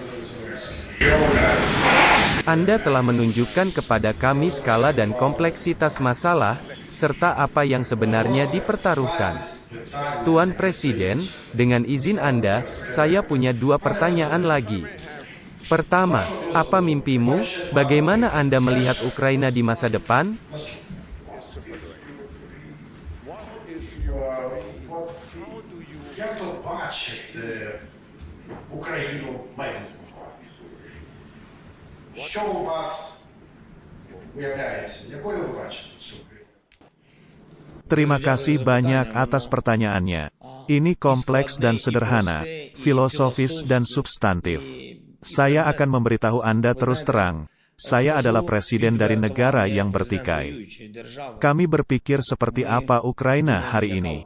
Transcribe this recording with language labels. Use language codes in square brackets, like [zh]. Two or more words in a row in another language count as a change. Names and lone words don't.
[id] Anda telah menunjukkan kepada kami skala dan kompleksitas masalah, serta apa yang sebenarnya dipertaruhkan. Tuan Presiden, dengan izin Anda, saya punya 2 pertanyaan lagi. Pertama, apa mimpimu? Bagaimana Anda melihat Ukraina di masa depan? [uk] Як ви бачите Україну майбутнього? Що у вас уявляється? Якою ви бачите цю Україну? [id] Terima kasih banyak atas pertanyaannya. Ini kompleks dan sederhana, filosofis dan substantif. Saya akan memberitahu Anda terus terang. Saya adalah presiden dari negara yang bertikai. Kami berpikir seperti apa Ukraina hari ini.